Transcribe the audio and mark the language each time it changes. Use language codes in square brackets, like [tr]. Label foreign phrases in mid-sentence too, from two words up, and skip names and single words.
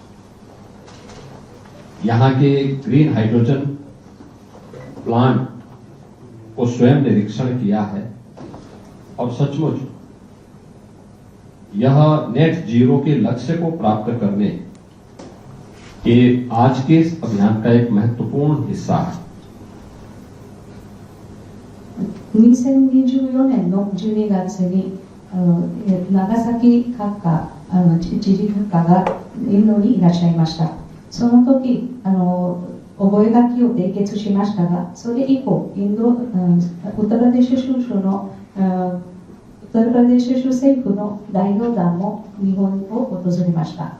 [hi] यहाँ के [en] green hydrogen plant [hi] को स्वयं निरीक्षण किया है और सचमुच यह [en] net zero [hi] के लक्ष्य को प्राप्त करने के आज के इस अभियान का एक महत्वपूर्ण हिस्सा है। [ja] 2024 年の12月に長崎閣下知事閣下がインドにいらっしゃいました。その時覚書を締結しましたが、それ以降ウッタラデシュ州のウッタラデシュ州政府の代表団も日本を訪れました。